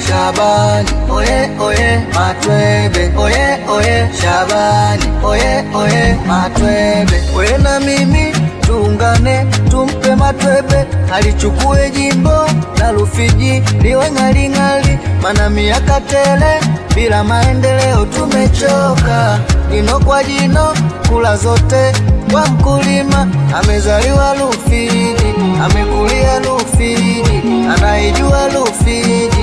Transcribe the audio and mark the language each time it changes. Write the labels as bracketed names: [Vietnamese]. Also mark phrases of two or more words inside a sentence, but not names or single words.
[Swahili] Shabani oye oye Matwebe, oye oye Shabani oye oye Matwebe. Wewe na mimi tuungane tumpe Matwebe alichukue jimbo la Rufiji liwe ng'aring'ari, mana miaka tele bila maendeleo tumechoka. Jino kwa jino kula zote kwa mkulima, amezaliwa Rufiji, amekulia Rufiji, anaijua Rufiji.